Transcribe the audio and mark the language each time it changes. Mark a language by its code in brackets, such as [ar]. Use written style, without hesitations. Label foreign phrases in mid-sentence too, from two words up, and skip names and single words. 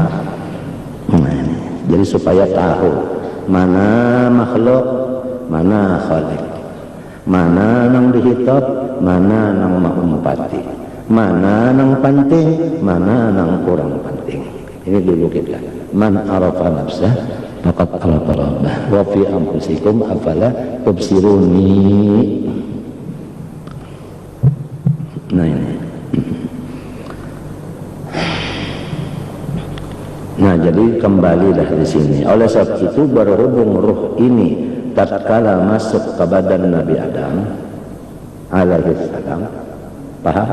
[bjn] Nah, jadi supaya tahu mana makhluk, mana khalik, mana nang dihitab, mana nang mengumpati, mana nang penting, mana nang kurang penting. [id] Ini dulu kita. [ar] من عرف نفسه فقد عرف ربه وفي أنفسكم أفلا تبصرون. Nah ini. Nah, jadi kembalilah di sini. Oleh sebab itu berhubung ruh ini tatkala masuk ke badan Nabi Adam عليه السلام, paham?